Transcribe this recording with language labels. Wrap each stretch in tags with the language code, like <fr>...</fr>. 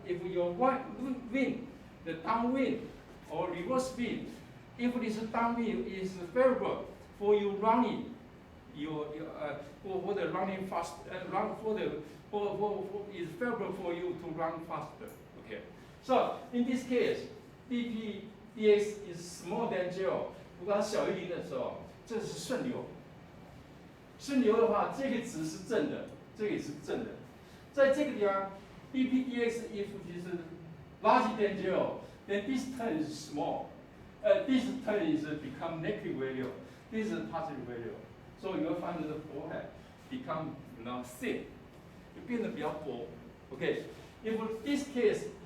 <en>If your wind, the downwind or reverse wind, if this downwind is favorable for you running, for the running fast, is favorable for you to run faster. Okay. So in this case, dpdx is smaller than 0.</en> <zh>如果它小于0的时候，这是顺流。顺流的话，这个值是正的，这个也是正的。在这个地方</zh> <en>dpdx if it is larger than 0, then this term is small. This term is become negative value. This is positive value. So you will find the forehead become thin.</en> <zh>就变得比较薄。</zh> <en>Okay. If this case</en>